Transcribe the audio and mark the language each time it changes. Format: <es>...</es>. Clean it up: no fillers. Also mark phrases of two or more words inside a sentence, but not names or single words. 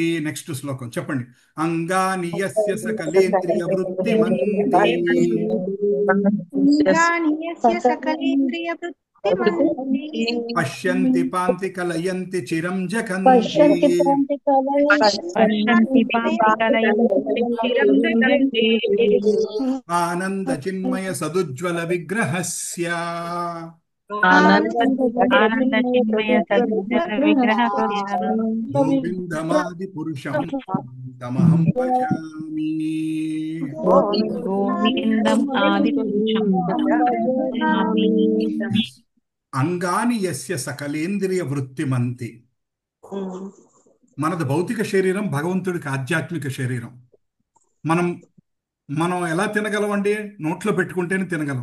<te>నెక్స్ట్ శ్లోకం చెప్పండి.</te> <sa>अङ्गानि यस्य सकलेन्द्रिय वृत्तिमन्ति पश्यन्ति पान्ति कलयन्ति चिरं जगन्ति आनन्द चिन्मय सदुज्वल विग्रहस्य गोविन्दमादि पुरुषं तमहं भजामि. अङ्गानि यस्य सकलेन्द्रिय वृत्तिमन्ति.</sa> <te>మనది భౌతిక శరీరం, భగవంతుడికి ఆధ్యాత్మిక శరీరం. మనం ఎలా తినగలమండి? నోట్లో పెట్టుకుంటేనే తినగలం.</te>